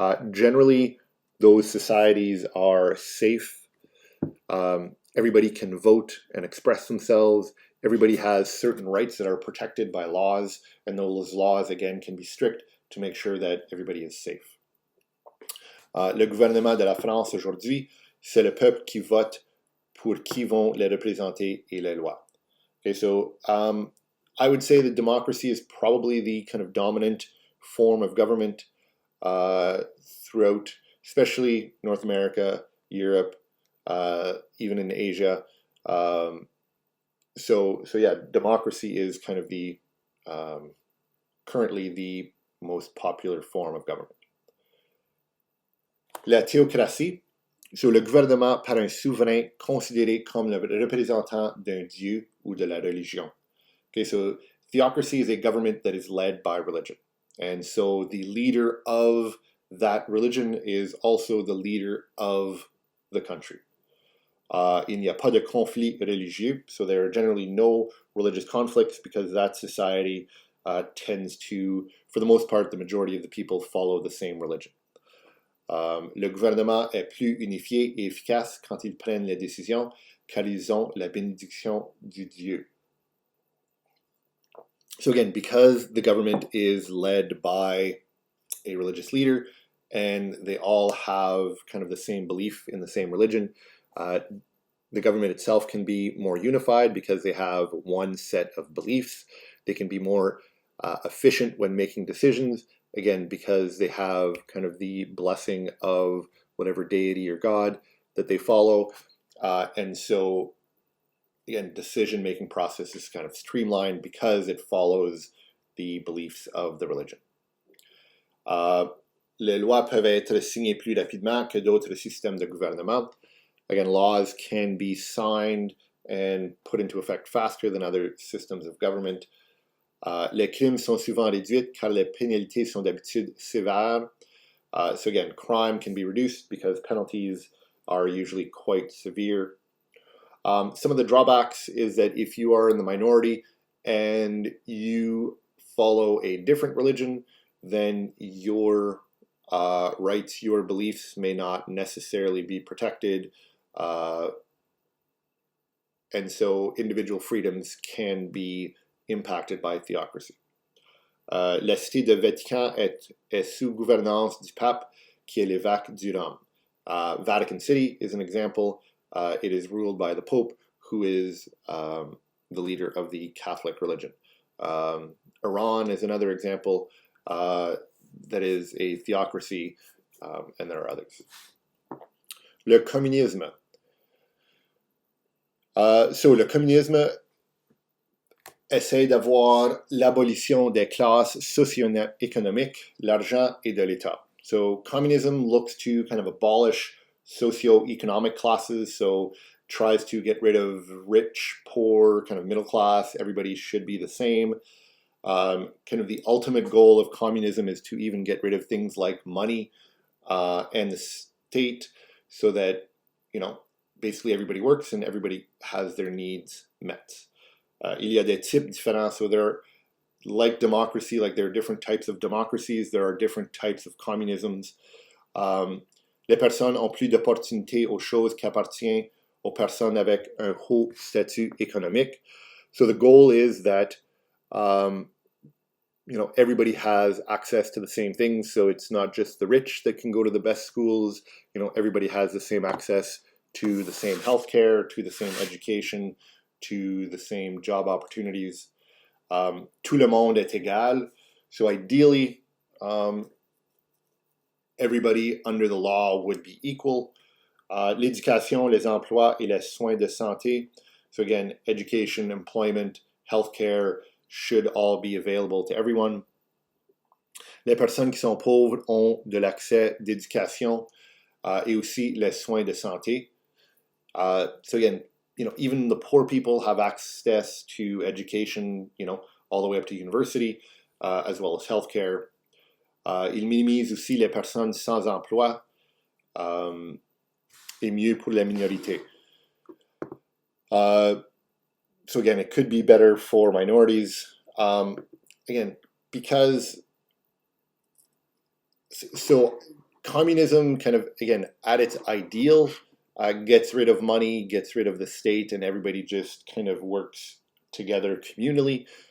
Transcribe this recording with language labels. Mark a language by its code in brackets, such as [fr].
[en] Generally, those societies are safe. Everybody can vote and express themselves. Everybody has certain rights that are protected by laws, and those laws, again, can be strict to make sure that everybody is safe. [fr] Le gouvernement de la France aujourd'hui, c'est le peuple qui vote pour qui vont les représenter et les lois. [en] Okay, so I would say that democracy is probably the kind of dominant form of government throughout, especially North America, Europe, even in Asia. So yeah, democracy is kind of the currently the most popular form of government. [fr] La théocratie, so le gouvernement par un souverain considéré comme le représentant d'un dieu ou de la religion. [en] Okay, so theocracy is a government that is led by religion. And so the leader of that religion is also the leader of the country. [fr] Il n'y a pas de conflit religieux, [en] so there are generally no religious conflicts because that society tends to, for the most part, the majority of the people follow the same religion. [fr] Le gouvernement est plus unifié et efficace quand ils prennent les décisions, car ils ont la bénédiction du Dieu. [en] So again, because the government is led by a religious leader and they all have kind of the same belief in the same religion, the government itself can be more unified because they have one set of beliefs. They can be more efficient when making decisions, again, because they have kind of the blessing of whatever deity or God that they follow. And so again, decision-making process is kind of streamlined because it follows the beliefs of the religion. [fr] Les lois peuvent être signées plus rapidement que d'autres systèmes de gouvernement. [en] Again, laws can be signed and put into effect faster than other systems of government. [fr] Les crimes sont souvent réduits car les pénalités sont d'habitude sévères. [en] So again, crime can be reduced because penalties are usually quite severe. Some of the drawbacks is that if you are in the minority and you follow a different religion, then your rights, your beliefs may not necessarily be protected. And so individual freedoms can be impacted by theocracy. [fr] La cité de Vatican est sous gouvernance du pape, qui est l'évêque du Rhum. [en] Vatican City is an example. It is ruled by the Pope, who is the leader of the Catholic religion. Iran is another example that is a theocracy, and there are others. [fr] Le communisme. So le communisme essaie d'avoir l'abolition des classes socio-économiques, l'argent et de l'État. [en] So communism looks to kind of abolish socio-economic classes, so tries to get rid of rich, poor, kind of middle class, everybody should be the same. Kind of the ultimate goal of communism is to even get rid of things like money and the state, so that, you know, basically everybody works and everybody has their needs met. [fr] Il y a des types différents, [en] so there are, like democracy, like there are different types of democracies, there are different types of communisms. [fr] Les personnes ont plus d'opportunités aux choses qui appartiennent aux personnes avec un haut statut économique. [en] So the goal is that you know, everybody has access to the same things, so it's not just the rich that can go to the best schools. You know, everybody has the same access to the same healthcare, to the same education, to the same job opportunities. [fr] Tout le monde est égal. [en] So ideally, everybody under the law would be equal. [fr] L'éducation, les emplois et les soins de santé. [en] So again, education, employment, healthcare should all be available to everyone. [fr] Les personnes qui sont pauvres ont de l'accès d'éducation et aussi les soins de santé. [en] So again, you know, even the poor people have access to education, you know, all the way up to university, as well as healthcare. [fr] Il minimise aussi les personnes sans emploi et mieux pour la minorité. [en] So again, it could be better for minorities. Again, because so communism kind of, again, at its ideal, gets rid of money, gets rid of the state, and everybody just kind of works together communally.